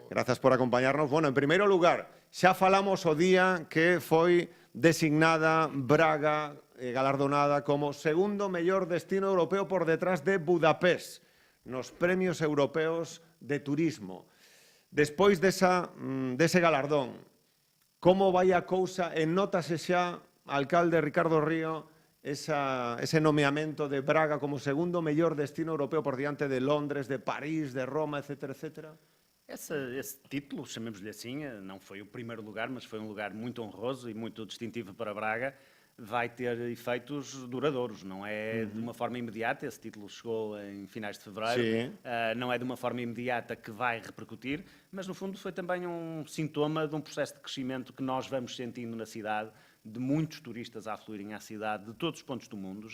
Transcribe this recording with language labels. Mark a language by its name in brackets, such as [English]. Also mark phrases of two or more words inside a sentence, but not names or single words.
[Spanish] Gracias por acompañarnos. [Galician] Bueno, en primeiro lugar, xa falamos o día que foi designada Braga, galardonada como segundo mellor destino europeo por detrás de Budapest nos premios europeos de turismo. Despois dese galardón, como vai a cousa e nótase xa, alcalde Ricardo Río, ese nomeamento de Braga como segundo mellor destino europeo por diante de Londres, de París, de Roma, etcétera, etcétera? [Portuguese] Esse título, chamemos-lhe assim, não foi o primeiro lugar, mas foi um lugar muito honroso e muito distintivo para Braga. Vai ter efeitos duradouros, não é de uma forma imediata. Esse título chegou em finais de fevereiro, não é de uma forma imediata que vai repercutir, mas no fundo foi também um sintoma de um processo de crescimento que nós vamos sentindo na cidade, de muitos turistas a afluírem à cidade de todos os pontos do mundo.